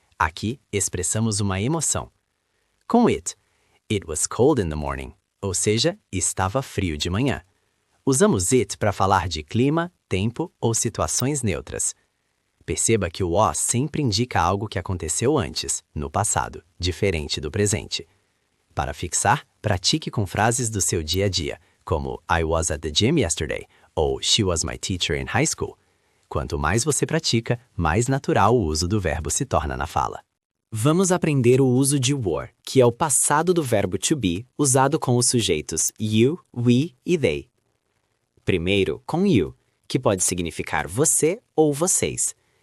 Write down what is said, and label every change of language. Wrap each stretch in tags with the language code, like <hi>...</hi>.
<pt>Aqui, expressamos uma emoção. Com</pt> <en>it was cold in the morning,</en> <pt>ou seja, estava frio de manhã. Usamos it para falar de clima, tempo ou situações neutras. Perceba que o was sempre indica algo que aconteceu antes, no passado, diferente do presente. Para fixar, pratique com frases do seu dia a dia, como</pt> <en>I was at the gym yesterday,</en> <pt>ou</pt> <en>she was my teacher in high school.</en> <pt>Quanto mais você pratica, mais natural o uso do verbo se torna na fala. Vamos aprender o uso de were, que é o passado do verbo to be, usado com os sujeitos you, we e they. Primeiro, com you, que pode significar você ou vocês.</pt>